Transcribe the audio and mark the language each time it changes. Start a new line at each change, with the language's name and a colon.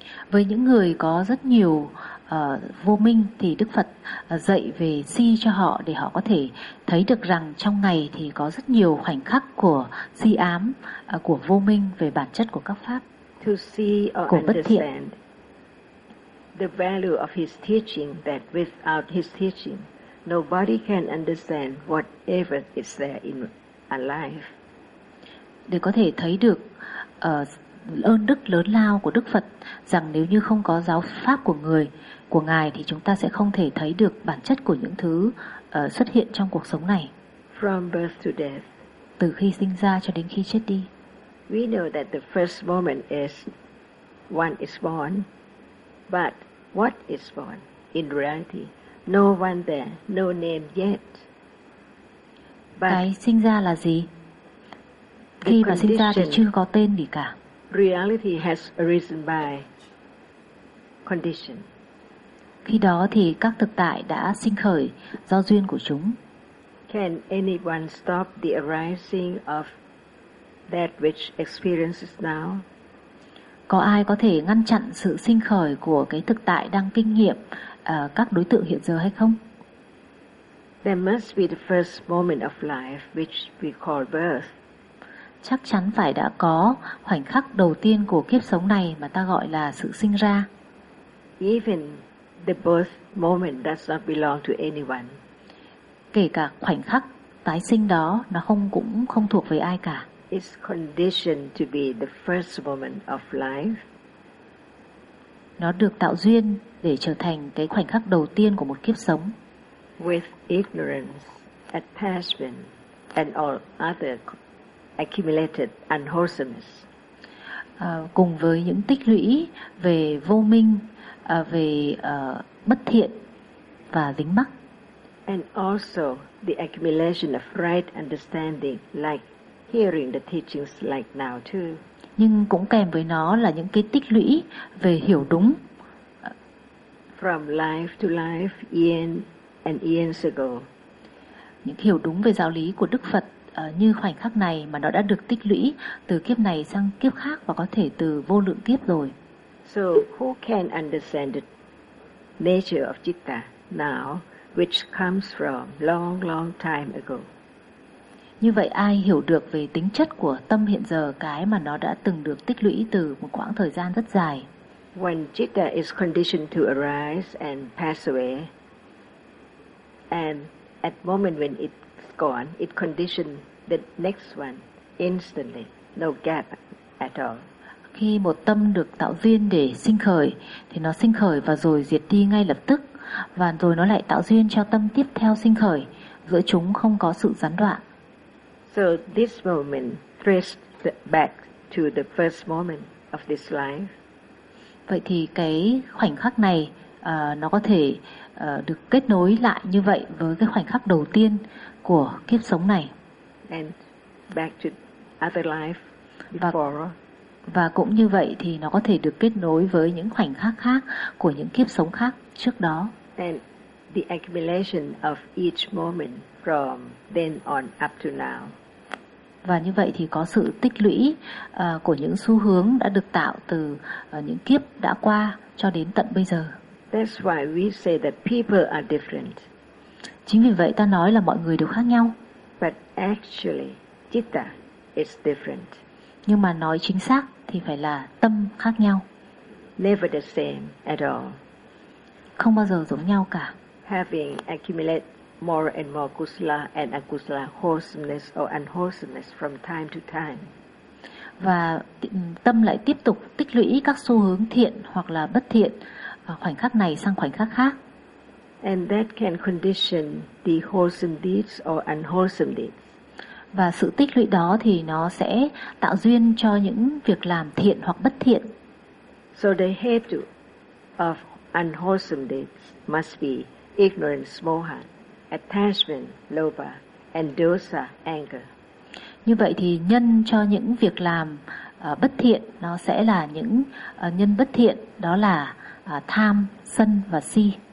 Vietnamese: Với những người có rất nhiều vô minh thì Đức Phật dạy về si cho họ để họ có thể thấy được rằng trong ngày thì có rất nhiều khoảnh khắc của si ám, của vô minh về bản chất của các pháp,
English: to see or
Vietnamese: của bất thiện.
English: The value of his teaching that without his teaching, nobody can understand whatever is there in life.
Vietnamese: Để có thể thấy được ơn đức lớn lao của Đức Phật rằng nếu như không có giáo pháp của người của ngài thì chúng ta sẽ không thể thấy được bản chất của những thứ xuất hiện trong cuộc sống này.
English: From birth to death,
Vietnamese: từ khi sinh ra cho đến khi chết đi.
English: We know that the first moment is one is born, but what is born in reality? No one there, no name yet.
Vietnamese: But cái sinh ra là gì? Khi mà sinh ra thì chưa có tên gì cả.
English: Reality has arisen by condition.
Vietnamese: Khi đó thì các thực tại đã sinh khởi do duyên của chúng.
English: Can anyone stop the arising of that which experiences now?
Vietnamese: Có ai có thể ngăn chặn sự sinh khởi của cái thực tại đang kinh nghiệm các đối tượng hiện giờ hay không?
English: There must be the first moment of life which we call birth.
Vietnamese: Chắc chắn phải đã có khoảnh khắc đầu tiên của kiếp sống này mà ta gọi là sự sinh ra.
English: Even the birth moment does not belong to anyone.
Vietnamese: Kể cả khoảnh khắc tái sinh đó nó cũng không thuộc về ai cả.
English: It's conditioned to be the first moment of life.
Vietnamese: Nó được tạo duyên để trở thành cái khoảnh khắc đầu tiên của một kiếp sống.
English: With ignorance, attachment and all other accumulated unwholesomeness.
Vietnamese: Cùng với những tích lũy về vô minh, về bất thiện và dính mắc.
English: And also the accumulation of right understanding, like hearing the teachings like now too.
Vietnamese: Nhưng cũng kèm với nó là những cái tích lũy về hiểu đúng.
English: From life to life, eons ago.
Vietnamese: Những hiểu đúng về giáo lý của Đức Phật như khoảnh khắc này mà nó đã được tích lũy từ kiếp này sang kiếp khác và có thể từ vô lượng kiếp rồi.
English: So who can understand the nature of citta now, which comes from long, long time ago?
Vietnamese: Như vậy ai hiểu được về tính chất của tâm hiện giờ, cái mà nó đã từng được tích lũy từ một quãng thời gian rất dài?
English: When citta is conditioned to arise and pass away, and at moment when it's gone, it conditions the next one instantly, no gap at all.
Vietnamese: Khi một tâm được tạo duyên để sinh khởi, thì nó sinh khởi và rồi diệt đi ngay lập tức, và rồi nó lại tạo duyên cho tâm tiếp theo sinh khởi, giữa chúng không có sự gián đoạn.
English: So this moment traced back to the first moment of this life.
Vietnamese: Vậy thì cái khoảnh khắc này nó có thể được kết nối lại như vậy với cái khoảnh khắc đầu tiên của kiếp sống này.
English: And back to other life before.
Vietnamese: Và cũng như vậy thì nó có thể được kết nối với những khoảnh khắc khác của những kiếp sống khác trước đó.
English: And the accumulation of each moment from then on up to now.
Vietnamese: Và như vậy thì có sự tích lũy của những xu hướng đã được tạo từ những kiếp đã qua cho đến tận bây giờ.
English: That's why we say that people are different.
Vietnamese: Chính vì vậy ta nói là mọi người đều khác nhau.
English: But actually, citta is different.
Vietnamese: Nhưng mà nói chính xác thì phải là tâm khác nhau.
English: Never the same at all.
Vietnamese: Không bao giờ giống nhau cả.
English: Having accumulated more and more kusala and akusala, wholesomeness or unwholesomeness from time to time.
Vietnamese: Và tâm lại tiếp tục tích lũy các xu hướng thiện hoặc là bất thiện khoảnh khắc này sang khoảnh khắc khác.
English: And that can condition the wholesome deeds or unwholesome deeds.
Vietnamese: Và sự tích lũy đó thì nó sẽ tạo duyên cho những việc làm thiện hoặc bất thiện.
English: So the hate of unwholesome deeds must be ignorance, moha, attachment, lobha, and dosa, anger.
Vietnamese: Như vậy thì nhân cho những việc làm bất thiện nó sẽ là những nhân bất thiện, đó là tham, sân và si.